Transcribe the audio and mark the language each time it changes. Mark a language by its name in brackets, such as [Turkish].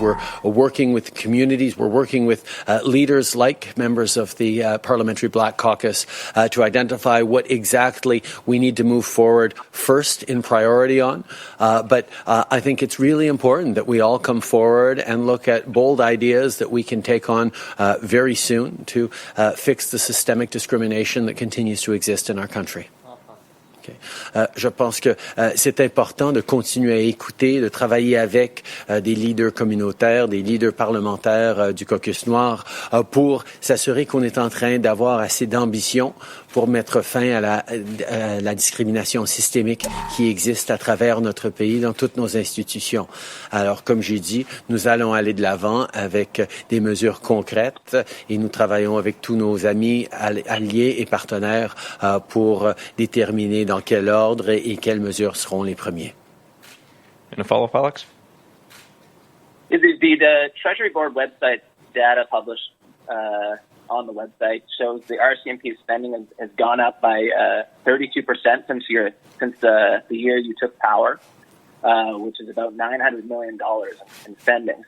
[English] We're working with communities. We're working with leaders like members of the Parliamentary Black Caucus to identify what exactly we need to move forward first in priority on. But I think it's really important that we all come forward and look at bold ideas that we can take on very soon to fix the systemic discrimination that continues to exist in our country. [French] Je pense que c'est important de continuer à écouter, de travailler avec des leaders communautaires, des leaders parlementaires du caucus noir pour s'assurer qu'on est en train d'avoir assez d'ambition pour mettre fin à la discrimination systémique qui existe à travers notre pays dans toutes nos institutions. Alors, comme j'ai dit, nous allons aller de l'avant avec des mesures concrètes et nous travaillons avec tous nos amis, alliés et partenaires pour déterminer dans quel ordre et quelles mesures seront les premiers. [English] And a follow-up, Alex? The Treasury Board website data published on the website shows the RCMP spending has gone up by 32% since the year you took power, which is about $900 million in spending.